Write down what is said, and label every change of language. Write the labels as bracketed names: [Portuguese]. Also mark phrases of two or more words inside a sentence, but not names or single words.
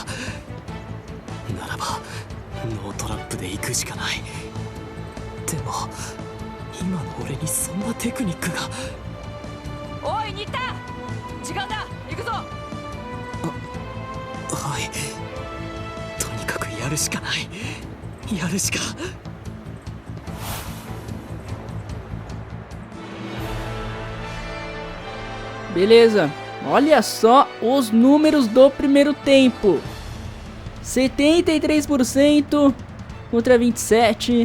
[Japanese] ならばノートラップで行くしかない。でも今の俺にそんなテクニックが。おい、新田、時間だ、行くぞ。はい。とにかくやるしかない。やるしか。 [Portuguese] Beleza, olha só os números do primeiro tempo. 73% contra 27%.